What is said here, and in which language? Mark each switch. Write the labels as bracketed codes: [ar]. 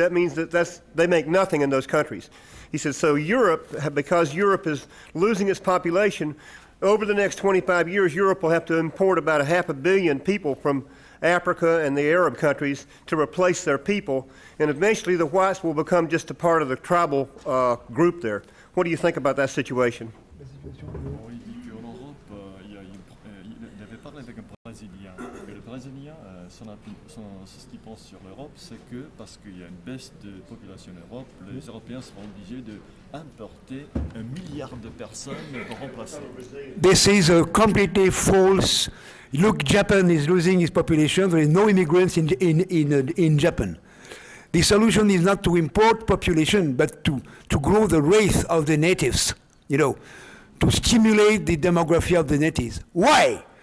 [en] That means that they make nothing in those countries. He said, so Europe, because Europe is losing its population, over the next 25 years, Europe will have to import about 500 million people from Africa and the Arab countries to replace their people. And eventually the whites will become just a part of the tribal group there. What do you think about that situation? [fr] Il dit qu'en Europe, il avait parlé avec un Brésilien. Et le Brésilien, ce qu'il pense sur l'Europe, c'est que parce qu'il y a une baisse de population en Europe, les Européens seront obligés d'importer 1 milliard de personnes pour remplacer. [en] This is completely false. Look, Japan is losing its population. There is no immigrants in Japan. The solution is not to import population, but to grow the race of the natives, to stimulate the demography of the natives. Why?